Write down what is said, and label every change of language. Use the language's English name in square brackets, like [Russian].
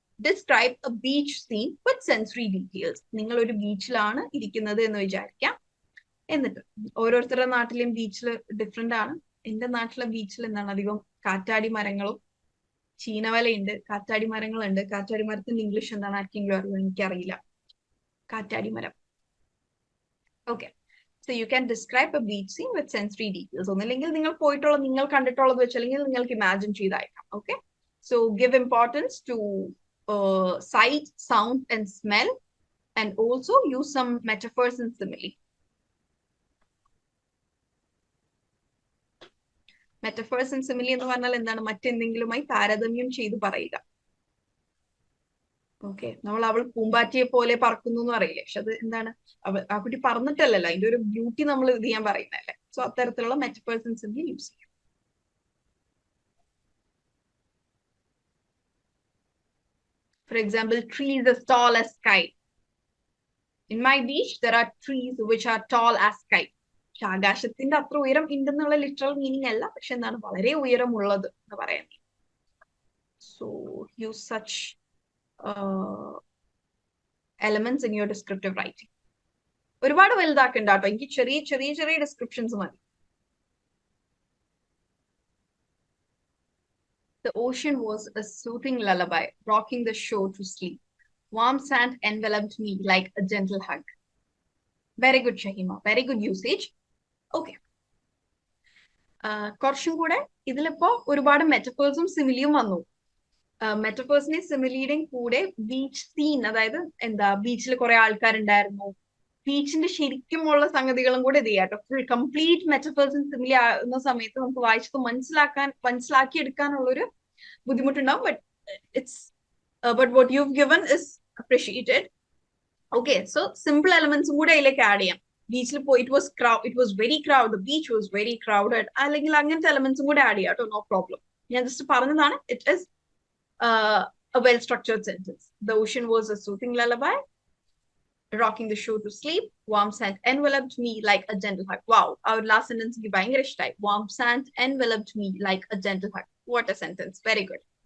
[English] Describe a beach scene with sensory details. [Malayalam] നിങ്ങൾ ഒരു ബീച്ചിലാണ് ഇരിക്കുന്നത് എന്ന് വിചാരിക്കാം. എന്നിട്ട് ഓരോരുത്തരുടെ നാട്ടിലെയും ബീച്ചിൽ ഡിഫറെന്റ് ആണ്. എന്റെ നാട്ടിലെ ബീച്ചിൽ എന്താണ് അധികം കാറ്റാടി മരങ്ങളും ചീനവലയുണ്ട്, കാറ്റാടി മരങ്ങളുണ്ട്. കാറ്റാടി മരത്തിന്റെ ഇംഗ്ലീഷ് എന്താണ് ആർക്കെങ്കിലും അറിയോ? എനിക്കറിയില്ല. കാറ്റാടി മരം. [English] Okay, so you can describe a beach scene with sensory details. [Malayalam] ഒന്നില്ലെങ്കിൽ നിങ്ങൾ പോയിട്ടുള്ള, നിങ്ങൾ കണ്ടിട്ടുള്ളത് വെച്ച് അല്ലെങ്കിൽ നിങ്ങൾക്ക് imagine ചെയ്തായിരിക്കാം. [English] Okay, so give importance to sight, sound and smell, and also use some metaphors and simile. Metaphors and simile [Malayalam] എന്ന് പറഞ്ഞാൽ എന്താണ്? മറ്റെന്തെങ്കിലുമായി താരതമ്യം ചെയ്ത് പറയുക. ഓക്കെ, നമ്മൾ അവൾ പൂമ്പാറ്റിയെ പോലെ പറക്കുന്നു എന്ന് പറയില്ലേ, പക്ഷെ അത് എന്താണ്? ആ കുട്ടി പറന്നിട്ടല്ലല്ലോ, അതിന്റെ ഒരു ബ്യൂട്ടി നമ്മൾ ഇത് ചെയ്യാൻ പറയുന്നതല്ലേ. സോ അത്തരത്തിലുള്ള മെറ്റഫേഴ്സ് ആൻഡ് സിമിലി യൂസ് ചെയ്യാം. [English] For example, trees as tall as sky. In my beach there are trees which are tall as sky. [Malayalam] പക്ഷെ ആകാശത്തിന്റെ അത്ര ഉയരം ഉണ്ടെന്നുള്ള ലിറ്ററൽ മീനിങ് അല്ല, പക്ഷെ എന്താണ് വളരെ ഉയരമുള്ളത് എന്ന് പറയാൻ. [English] So use such elements in your descriptive writing. [Malayalam] ഒരുപാട് വലുതാക്കണ്ട കേട്ടോ, എനിക്ക് ചെറിയ ചെറിയ ചെറിയ ഡിസ്ക്രിപ്ഷൻസ് മതി. [English] The ocean was a soothing lullaby, rocking the shore to sleep. Warm sand enveloped me like a gentle hug. Very good, Shahima. Very good usage. Okay. [Malayalam] കുറച്ചും കൂടെ ഇതിലിപ്പോ ഒരുപാട് മെറ്റഫേഴ്സും സിമിലിയും വന്നു. മെറ്റഫേഴ്സിനെ സിമിലിയുടെയും കൂടെ ബീച്ച് സീൻ, അതായത് എന്താ ബീച്ചിൽ കുറെ ആൾക്കാരുണ്ടായിരുന്നു, ബീച്ചിന്റെ ശരിക്കുമുള്ള സംഗതികളും കൂടെ ഇത് ചെയ്യാട്ടോ. ഫുൾ കംപ്ലീറ്റ് മെറ്റഫേഴ്സ് സിമിലി ആകുന്ന സമയത്ത് നമുക്ക് വായിച്ചത് മനസ്സിലാക്കിയെടുക്കാനുള്ളൊരു ബുദ്ധിമുട്ടുണ്ടാവും. [English] But what you have given is appreciated. Okay, so simple elements [Malayalam] കൂടെ അതിലേക്ക് ആഡ് ചെയ്യാം. ബീച്ചിൽ പോയി [English] it was very crowd, the beach was very crowded, [Malayalam] അല്ലെങ്കിൽ അങ്ങനത്തെ എലമെന്റ്സും കൂടെ ആഡ് ചെയ്യാം കേട്ടോ, [English] No problem. [Malayalam] ഞാൻ ജസ്റ്റ് പറഞ്ഞതാണ്. [English] It is a well structured sentence. The ocean was a soothing lullaby, rocking the shore to sleep. Warm sand enveloped me like a gentle hug. Wow, our last sentence is [Malayalam] ഭയങ്കര ഇഷ്ടമായി. [English] Warm sand enveloped me like a gentle hug. What a sentence. Very good.